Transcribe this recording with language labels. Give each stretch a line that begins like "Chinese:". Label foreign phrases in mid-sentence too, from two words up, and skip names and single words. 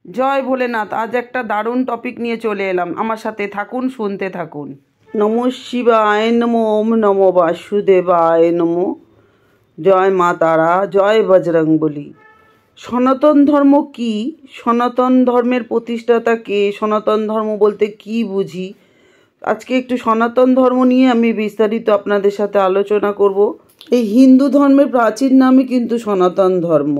Bangla: জয় ভোলেনাথ। আজ একটা দারুণ টপিক নিয়ে চলে এলাম, আমার সাথে থাকুন, শুনতে থাকুন।
Sanskrit: নমঃ শিবায় নমো, ওম নমো বাসুদেবায় নমো,
Bangla: জয় মা তারা, জয় বজরংবলী। সনাতন ধর্ম কি? সনাতন ধর্মের প্রতিষ্ঠাতা কে? সনাতন ধর্ম বলতে কি বুঝি? আজকে একটু সনাতন ধর্ম নিয়ে আমি বিস্তারিত আপনাদের সাথে আলোচনা করব। এই হিন্দু ধর্মের প্রাচীন নামই কিন্তু সনাতন ধর্ম।